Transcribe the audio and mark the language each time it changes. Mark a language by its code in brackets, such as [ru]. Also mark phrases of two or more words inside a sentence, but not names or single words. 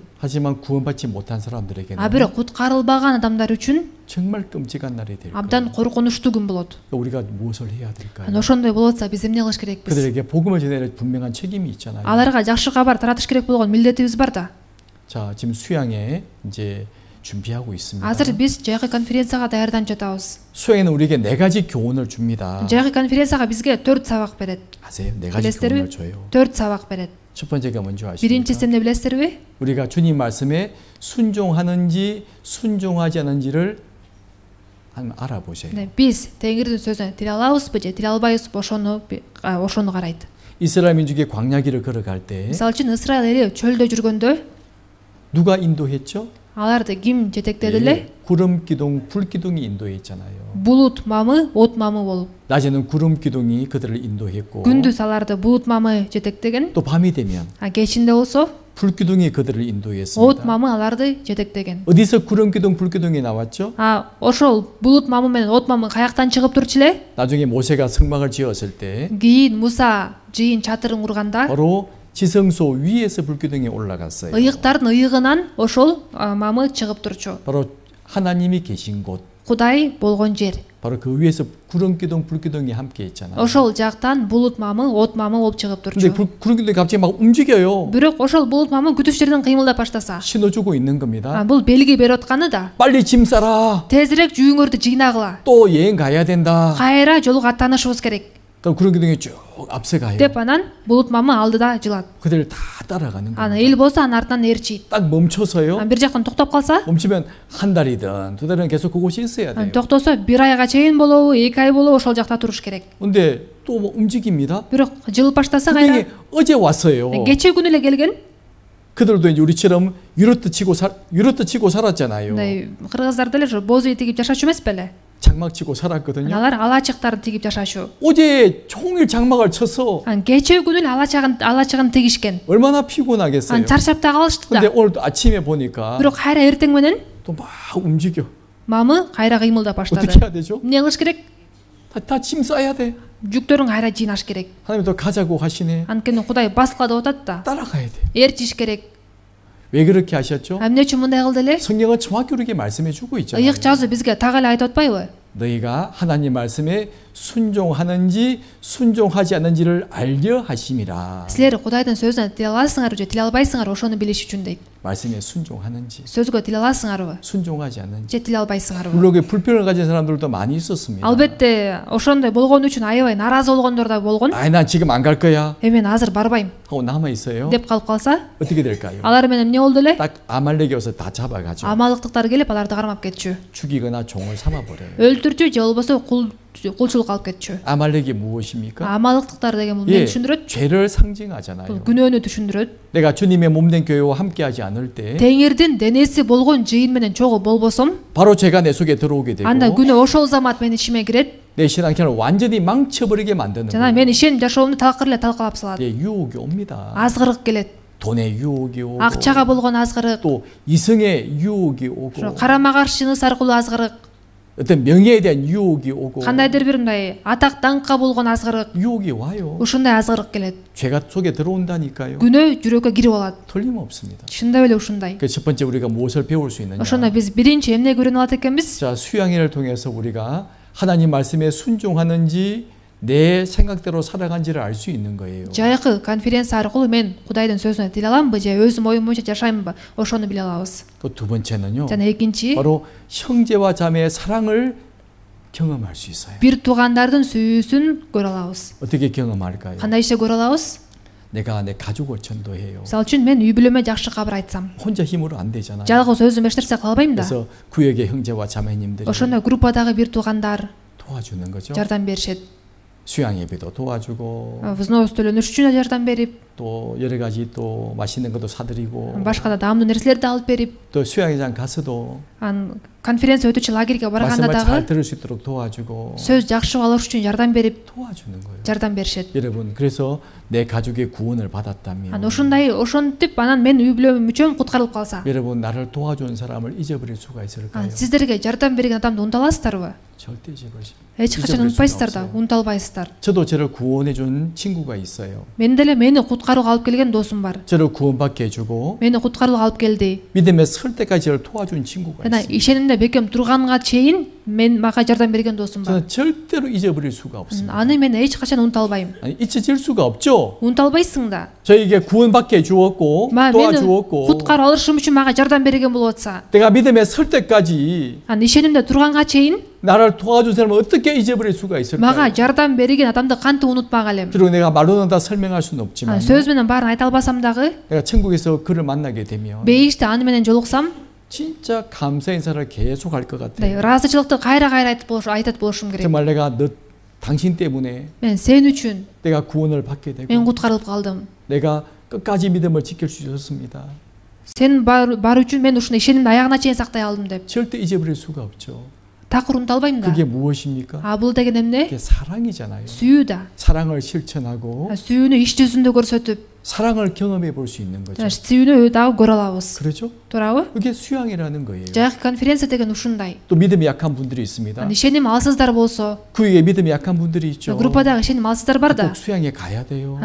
[ko] 하지만 구원받지 못한 사람들에게는 [ky] А бирок куткарылбаган адамдар үчүн [ko] 정말 끔찍한 날이 될 거예요. [ky] абдан коркунучтуу күн болот. [ko] 우리가 무엇을 해야 될까요? [ky] Ошондой болуп атса биз эмне кылыш керекпиз? [ko] 그들에게 복음을 전해야 분명한 책임이 있잖아요. [ky] Аларга жакшы кабар таратыш керек болгон милдетибиз бар да. [ko] 자, 지금 수양에 이제 준비하고 있습니다. [ky] Азыр биз жайкы конференцияга даярданып жатабыз. [ko] 수양에는 우리에게 4가지 교훈을 줍니다. [ky] Жайкы конференцияга бизге 4 сабак берет. [ko] 아세요? 4가지 [ky] Билесиздерби? [ko] 교훈을 줘요. [ky] 4 сабак берет. [ko] 첫 번째가 뭔지 아십니까? [ky] Биринчиси эмне билесиздерби? [ko] 우리가 주님 말씀에 순종하는지 순종하지 않은지를 한번 알아보세요. [ky] Биз теңирдин сөзүнө тиле алабызбы же тиле албайбызбы ошону карайт. [ko] 이스라엘 민족이 광야길을 걸어갈 때 [ky] Мисалы үчүн Исраил эли чөлдө жүргөндө [ko] 누가 인도했죠? [ky] аларды ким жетектеди эле? [ko] 구름 기둥, 불 기둥이 인도했잖아요. [ky] Булут мамы, от мамы болуп. [ko] 낮에는 구름 기둥이 그들을 인도했고 [ky] Күндүз аларды булут мамы жетектеген, [ko] 또 밤이 되면 [ky] а кечинде болсо [ko] 불 기둥이 그들을 [ky] от [ko] 인도했습니다. [ky] мамы аларды жетектеген. [ko] 어디서 구름 기둥, 불 기둥이 나왔죠? [ky] Ошол булут мамы менен от мамы каяктан чыгып турчу эле? [ko] 나중에 모세가 성막을 지었을 때 [ky] Кийин Муса жыйын чатырын курганда [ko] 바로 지성소 위에서 불 기둥이 올라갔어요. [ky] ыйыктардын ыйыгынан ошол мамы чыгып турчу. [ko] 바로 하나님이 계신 곳, [ky] Кудай болгон жер. [ko] 바로 그 위에서 구름 기둥, 불 기둥이 함께 있잖아요. [ky] Ошол жактан булут мамы, от мамы болуп чыгып [ko] 근데 [ky] турчу. [ko] 구름 기둥이 갑자기 막 움직여요. [ky] Бирок ошол булут мамы күтүш жерден кыймылдап баштаса, [ko] 신호 주고 있는 겁니다. [ky] бул белги берип атканы да. [ko] 빨리 짐 싸라. [ky] Тезирээк жүйүңөрдү жыйнагыла. [ko] 또 여행 가야 된다. [ky] Кайра жолго аттанышыбыз керек. [ko] 그럼 구름 기둥이 쭉 앞서가요. [ky] деп анан булут мамы алдыда жылат. [ko] 그들을 다 따라가는 거예요. [ky] Аны эл болсо анын артынан ээрчийт. [ko] 딱 멈춰서요. [ky] Бир жактан токтоп калса, [ko] 멈추면 한 달이든 두 달이든 계속 그곳에 있어야 돼요. [ky] токтосо 1 айга чейин болобу, 2 ай болобу ошол жакта туруш керек. [ko] 근데 또 뭐 움직입니다. [ky] Бирок жылып баштаса [ko] 분명히 [ky] кайра [ko] 어제 왔어요. [ky] кечээ күнү эле келген. [ko] 그들도 이제 우리처럼 유로트 치고 살았잖아요. [ky] Кыргыздар деле бозүй тигип жашачу эмес беле? [ko] 장막 치고 살았거든요. [ky] Алар алачыктарды тигип жашачу. [ko] 어제 종일 장막을 쳐서 [ky] Кечээ күнү эле алачыгын тигишкен. [ko] 얼마나 피곤하겠어요. [ky] Чарчап да калышты да. [ko] 근데 오늘 아침에 보니까 [ky] Бирок кайра эртең менен [ko] 또 막 움직여. [ky] мамы кайра кыймылдап баштады. [ko] 어떻게 해야 되죠? [ky] Эмне кылыш керек? [ko] 다 짐 싸야 돼. [ky] Жүктөрүн кайра жыйнаш керек. [ko] 하나님 또 가자고 하시네. [ky] Анткени Кудай баскыла деп атат да. [ko] 따라가야 돼. [ky] Ээрчиш керек. [ko] 왜 그렇게 하셨죠? [ky] Эмне үчүн мындай кылды эле? [ko] 성경은 정확히 우리에게 말씀해 주고 있잖아요. [ky] Ыйык жазуу бизге так эле айтып атпайбы? [ko] 너희가 하나님 말씀에 순종하는지 순종하지 않는지를 알려 하심이라. [ky] Силер Кудайдын сөзүнө тиле аласыңарбы же тиле албайсыңар ошону билиш үчүн дейт. [ko] 말씀에 순종하는지 [ky] Сөзгө тиле аласыңарбы [ko] 순종하지 않는지. [ky] же тиле албайсыңарбы? [ko] 물론 그 불평을 가진 사람들도 많이 있었습니다. [ky] Албетте ошондой болгон үчүн аябай наразы болгондор да болгон. [ko] 아이 난 지금 안 갈 거야 [ky] Мен азыр барбайм [ko] 하고 남아 있어요. [ky] деп калып калса, [ko] 어떻게 될까요? [ky] алар менен эмне болду эле? [ko] 딱 아말렉이 와서 다 잡아가죠. [ky] Амалыктыктар келип аларды кармап кетчү. [ko] 죽이거나 종을 삼아 버려요. [ky] Өлтүрчү же болбосо кулчулукка алып кетчү. [ko] 아말렉이 무엇입니까? [ky] Амалыктыктар деген бул [ko] 예, [ky] эмнени түшүндүрөт? [ko] 죄를 상징하잖아요. [ky] Күнөөнү түшүндүрөт. [ko] 내가 주님의 몸된 교회와 함께하지 않을 때 [ky] Теңирдин денеси болгон жыйын менен чогуу болбосом, [ko] 바로 죄가 내 속에 들어오게 되고 [ky] анда күнөө ошол замат менин ичиме кирет [ko] 내 신앙생활을 완전히 망쳐버리게 만드는 [ky] жана [ko] 거예요. [ky] мен ишеним жашоомду такыр эле талкалап салат. [ko] 예, 유혹이 옵니다. [ky] Азгырык келет. [ko] 돈의 유혹이 오고 [ky] Акчага болгон азгырык, [ko] 또 이성의 유혹이 오고 [ky] ошо карама каршы жыныс аркылуу азгырык, [ko] 어떤 명예에 대한 유혹이 오고 [ky] кандайдыр бир мындай атак даңкка болгон азгырык, [ko] 유혹이 와요. [ky] ушундай азгырык келет. [ko] 죄가 속에 들어온다니까요. [ky] Күнөө жүрөккө кирип алат. [ko] 틀림없습니다. [ky] Чындап эле ушундай. [ko] 그 첫 번째 우리가 무엇을 배울 수 있느냐? [ky] Ошондо биз биринчи эмне көрүнүп алат экенбиз? [ko] 자, 수양회를 통해서 우리가 하나님 말씀에 순종하는지 내 생각대로 살아간지를 알 수 있는 거예요. [ky] Жайкы конференция аркылуу мен Кудайдын сөзүнө тил аламбы же өзүм оюм боюнча жашаймынбы? Ошону биле алабыз. [ko] 또 두 번째는요. [ky] жана экинчи [ko] 바로 형제와 자매의 사랑을 경험할 수 있어요. [ky] бир туугандардын сүйүүсүн көрө алабыз. [ko] 어떻게 경험할까요? [ky] Кандай иште көрө алабыз? [ko] 내가 내 가족을 전도해요. [ky] Мисалы үчүн мен үй бүлөмө жакшы кабар айтсам, [ko] 혼자 힘으로 안 되잖아요. [ky] жалгыз өзүм эч нерсе кыла албайм да. [ko] 그래서 구역의 형제와 자매님들이 [ky] Ошондо группадагы бир туугандар [ko] 도와주는 거죠. [ky] жардам беришет. [ko] 수양 예배도 도와주고 [ky] Взнос төлөнүш үчүн да жардам берип, [ko] 또 여러 가지 또 맛있는 것도 사드리고 [ky] башка да даамдуу нерселерди алып берип, [ko] 또 수양장 가서도 [ky] конференция өтүүчү лагерге барганда [ko] 말씀을 잘 [ky] дагы [ko] 들을 수 있도록 도와주고 [ky] сөз жакшы алыш үчүн жардам берип, [ko] 도와주는 거예요. [ky] жардам беришет. [ko] 여러분 그래서 내 가족의 구원을 받았다면 [ky] Ошондой ошентип анан мен үй бүлөм мүчөм куткарылып калса, [ko] 여러분 나를 도와준 사람을 잊어버릴 수가 있을까요? [ky] сиздерге жардам берген адамды унута аласыздарбы? [ko] 절대 잊어버리지. [ky] Эч качан унутпайсыздар да, унута албайсыздар. [ko] 저도 저를 구원해준 친구가 있어요. [ky] Мен деле мени куткарууга алып келген досум бар. [ko] 저를 구원받게 해주고 [ky] Мени куткарууга алып келди. [ko] 믿음에 설 때까지 저를 도와준 친구가 [ky] жана [ko] 있어요. [ky] ишенимде бекем турганга чейин мага жардам берген досум бар. [ko] 저는 절대로 잊어버릴 수가 없습니다. [ky] Аны мен эч качан унута албайм. [ko] 아니, 잊혀질 수가 없죠. [ky] Унута албайсың да. [ko] 저에게 구원받게 해주었고 [ky] мени [ko] 도와주었고 [ky] куткарып алышым үчүн мага жардам берген болуп атса, [ko] 내가 믿음에 설 때까지 [ky] аны ишенимде турганга чейин [ko] 나를 도와준 사람을 어떻게 잊어버릴 수가 있을까요? [ky] мага жардам берген адамды кантип унутпак элем? [ko] 그리고 내가 말로는 다 설명할 수는 없지만 [ky] сөз менен баарын айта албасам дагы, [ko] 내가 천국에서 그를 만나게 되면 [ky] бейиште аны менен жолуксам, [ko] 진짜 감사 인사를 계속 할 것 같아요. [ky] ыраазычылыкты кайра айтат болушум керек. [ko] 정말 내가 너 당신 때문에 [ky] Мен сен үчүн [ko] 내가 구원을 받게 되고 [ky] мен куткарылып калдым. [ko] 내가 끝까지 믿음을 지킬 수 있었습니다. [ky] Сен бар үчүн мен ушуну ишенимди аягына чейин сактай алдым деп. [ko] 절대 잊어버릴 수가 없죠. [ky] Такыр унута албайм да. [ko] 그게 무엇입니까? [ky] Бул деген эмне? [ko] 그게 사랑이잖아요. [ky] Сүйүү да. [ko] 사랑을 실천하고 [ky] Сүйүүнү иш жүзүндө көрсөтүп, [ko] 사랑을 경험해 볼 수 있는 거죠. [ky] сүйүүнү дагы көрө алабыз. [ko] 그렇죠? [ky] Туурабы? [ko] 그게 수양이라는 거예요. [ky] Жайкы конференция деген ушундай. [ko] 또 믿음이 약한 분들이 있습니다. [ky] ишеним алсыздар болсо, [ko] 구역에 믿음이 약한 분들이 있죠. [ky] группадагы ишеним алсыздар бар да. [ko] 꼭 수양에 가야 돼요.